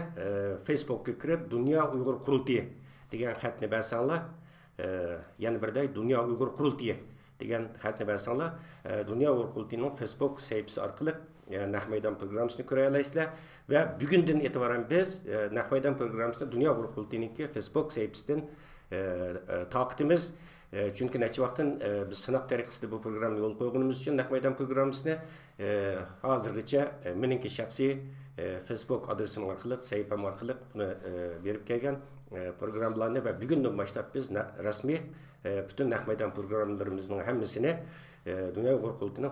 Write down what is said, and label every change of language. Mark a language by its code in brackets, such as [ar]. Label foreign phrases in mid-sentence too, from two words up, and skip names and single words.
[uz] Facebookga kirib Dunyo Uyg'ur qurultiyi degan xatni bosinglar, yana birday Dunyo Uyg'ur qurultiyi degan xatni bosinglar, Dunyo Uyg'ur qurultiyining Facebook sahifasi orqali naq maydon programmasini ko'ra olasizlar va bugundan e'tiboran biz naq maydon programmasini Dunyo Uyg'ur qurultiyiniki Facebook sahifasidan taqdimiz. Çünkü neçe vaktin biz sınav tariqasida bu programni yo'l qo'yganimiz uchun naq maydon programmasini hozirgacha meningki shaxsiy Facebook adresim orqali, sahifam orqali buni berib kelgan programmalarni va bugundan boshlab biz rasmiy bütün naq maydon programmalarimizning hammasini Dunyo Uyg'ur qurultiyining